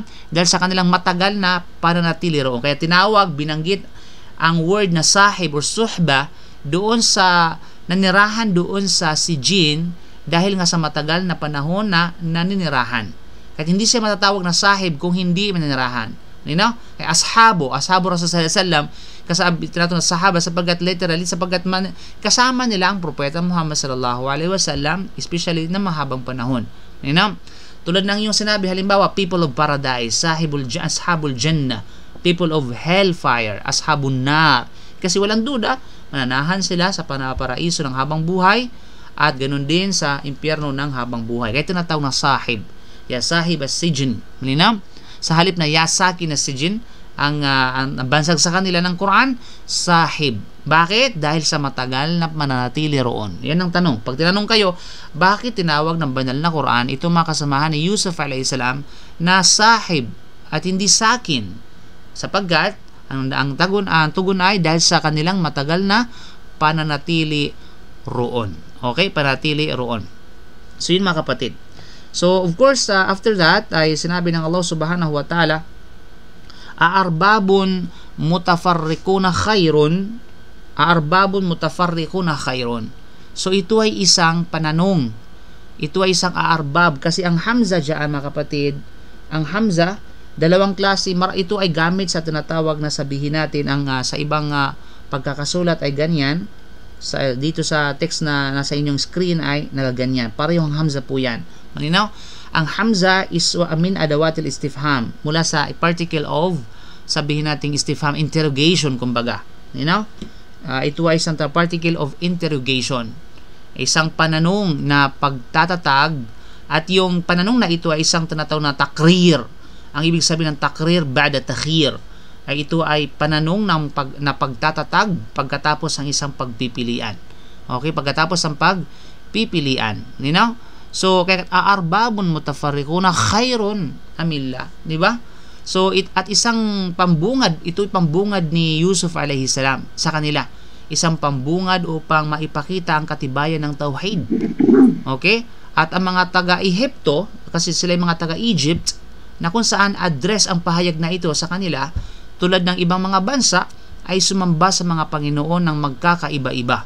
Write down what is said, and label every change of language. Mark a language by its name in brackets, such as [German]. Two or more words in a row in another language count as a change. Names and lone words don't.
[Filipino] Dahil sa kanilang matagal na pananatili roon. Kaya binanggit ang word na sahib or suhba doon sa nanirahan doon sa Sijin dahil nga sa matagal na panahon na naninirahan. Kaya hindi siya matatawag na sahib kung hindi maninirahan. Linaw? Kaya [Arabic] أصحاب الرسول صلى الله عليه وسلم, [Filipino] kasi tinatawag na sahaba sapagkat kasama nila ang propeta Muhammad [Arabic] صلى الله عليه وسلم, [Filipino] especially na mahabang panahon. Linaw? Tulad ng yung sinabi, halimbawa, [English] people of paradise, [Arabic] أصحاب الجنة, [English] people of hellfire, [Arabic] أصحاب النار. [Filipino] Kasi walang duda, mananahan sila sa paraiso ng habang buhay at ganun din sa impyerno ng habang buhay. Kaya tinatawag na sahib. [Arabic] صاحب السجن. [Filipino] Malinaw? Sa halip na yasaki na sijin, ang bansag sa kanila ng Quran, sahib. Bakit? Dahil sa matagal na mananatili roon. Yan ang tanong. Pag tinanong kayo, bakit tinawag ng banal na Quran itong mga kasamahan ni Yusuf a.s. na sahib at hindi sakin? Sapagkat ang tugon ay dahil sa kanilang matagal na pananatili roon. Okay? Pananatili roon. So yun mga kapatid. [English] So of course, [Filipino] after that ay sinabi ng Allah [Arabic] سبحانه وتعالى, أأرباب متفرقون خير. [Filipino] So ito ay isang pananong. Ito ay isang aarbab. Kasi ang hamza dyan mga kapatid, ang hamza, dalawang klase. Ito ay gamit sa tinatawag na sabihin natin sa ibang pagkakasulat ay ganyan. Dito sa text na nasa inyong screen ay nagaganyan. Parehong hamza po yan. Malinaw? Ang hamza is [Arabic] من أدوات الاستفهام. [Filipino] Mula sa [English] particle of, [Filipino] sabihin natin istifham, interrogation kumbaga. Malinaw? Ito ay isang [English] particle of interrogation. [Filipino] Isang pananong na pagtatatag, at yung pananong na ito ay isang tinatawag na takrir. Ang ibig sabihin ng [Arabic] تقرير بعد تخيير [Filipino] ay ito ay pananong na pagtatatag pagkatapos ng isang pagpipilian. Okay, pagkatapos ng pagpipilian. So kaya [Arabic] أأرباب متفرقون خير أم الله, [Filipino] di ba? So at isang pambungad, ito'y pambungad ni Yusuf [Arabic] عليه السلام [Filipino] sa kanila. Isang pambungad upang maipakita ang katibayan ng tauhid. Okay? At ang mga taga-Ehipto, kasi sila yung mga taga-Egypt, na kung saan address ang pahayag na ito sa kanila, tulad ng ibang mga bansa, ay sumamba sa mga Panginoon ng magkakaiba-iba.